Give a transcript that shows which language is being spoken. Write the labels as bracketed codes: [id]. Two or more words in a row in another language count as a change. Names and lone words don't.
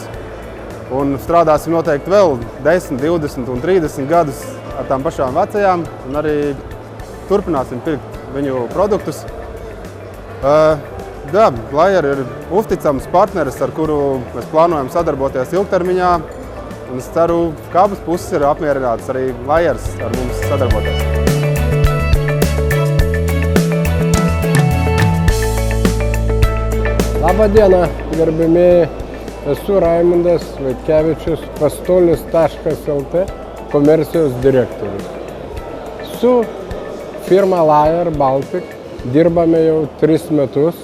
[lv] Un strādāsim noteikti vēl 10, 20 un 30 gadus ar tām pašām vecajām, un arī turpināsim pirkt viņu produktus. Layer ir uzticams partneris, ar kuru mēs plānojam sadarboties ilgtermiņā, un es ceru, ka abas puses ir apmierinātas arī Layers ar mums sadarboties. [lt] Labą dieną, gerbimieji. Esu Raimundas Vaitkevičius, pastolis.lt komercijos direktorius. Su firma Layer Baltic dirbame jau 3 metus.